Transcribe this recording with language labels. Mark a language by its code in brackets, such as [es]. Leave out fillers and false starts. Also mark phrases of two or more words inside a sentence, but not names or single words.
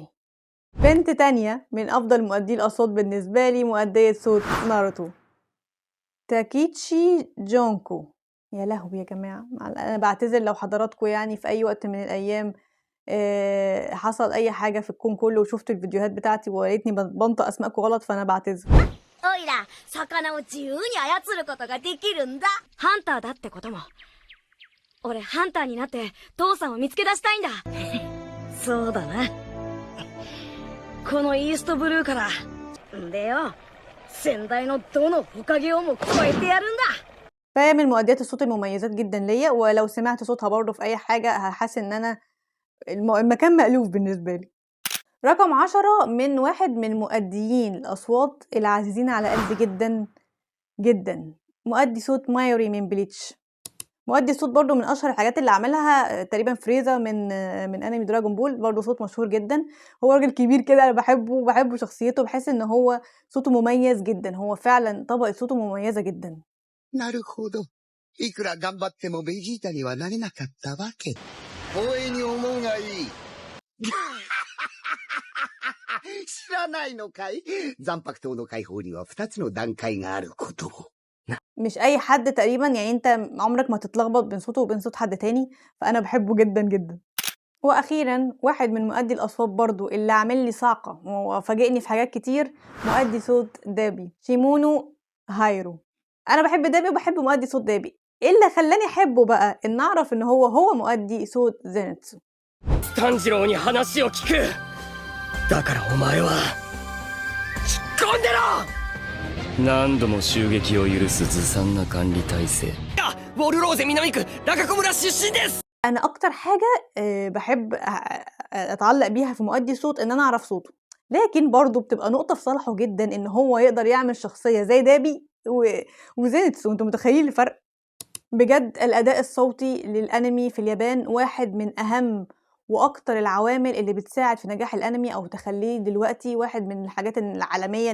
[ar] بنت تانية من افضل مؤدي الاصوات بالنسبه لي، مؤديه صوت ناروتو. تاكيتشي جونكو. يا لهوي يا جماعة، أنا بعتذر لو حضراتكم يعني في أي وقت من الأيام حصل أي حاجة في الكون كله وشفتوا الفيديوهات بتاعتي ولقيتني بنطق أسمائكم غلط، فأنا بعتذر. [ja] おいら、魚を自由に操ることができるんだ。ハンターだってことも。俺、ハンターになって父さんを見つけ出したいんだ。そうだな。このイーストブルーから。んでよ、先代のどの火影をも超えてやるんだ。 [ar] فهي من مؤديات الصوت المميزات جدا ليا، ولو سمعت صوتها برضه في أي حاجة هحس إن أنا المكان مألوف بالنسبة لي. رقم 10 من واحد من مؤديين الأصوات العزيزين على قلبي جدا جدا، مؤدي صوت مايوري من بليتش. مؤدي الصوت برضو من أشهر الحاجات اللي عملها تقريبا فريزا من أنمي دراجون بول، برضو صوت مشهور جدا. هو راجل كبير كده، أنا بحبه شخصيته، بحس إن هو صوته مميز جدا، هو فعلا طبقة صوته مميزة جدا. [ja] なるほど。いくら頑張ってもベジータにはなれなかったわけ。光栄に思うがいい。知らないのかい？残白糖の解放には2つの段階があることを。 [ar] مش أي حد تقريبا، يعني أنت عمرك ما تتلخبط بين صوته وبين صوت حد تاني، فأنا بحبه جدا جدا. وأخيرا واحد من مؤدي الأصوات برضو اللي عامل لي صاعقة وفاجئني في حاجات كتير، مؤدي صوت دابي شيمونو هايرو. أنا بحب دابي وبحب مؤدي صوت دابي. إيه اللي خلاني أحبه بقى؟ إن أعرف إن هو مؤدي صوت زينتسو. [ja] 炭治郎に話を聞く。だからお前は突っ込んでろ。何度も襲撃を許すずさんな管理体制。ウォルローゼ南区中小村出身です。 [ar] أنا أكتر حاجة بحب أتعلق بيها في مؤدي الصوت إن أنا أعرف صوته، لكن برضو بتبقى نقطة في صالحه جدا إن هو يقدر يعمل شخصية زي دابي وزينتسو. أنتوا متخيلين الفرق؟ بجد الأداء الصوتي للأنمي في اليابان واحد من أهم وأكتر العوامل اللي بتساعد في نجاح الأنمي أو تخليه دلوقتي واحد من الحاجات العالمية.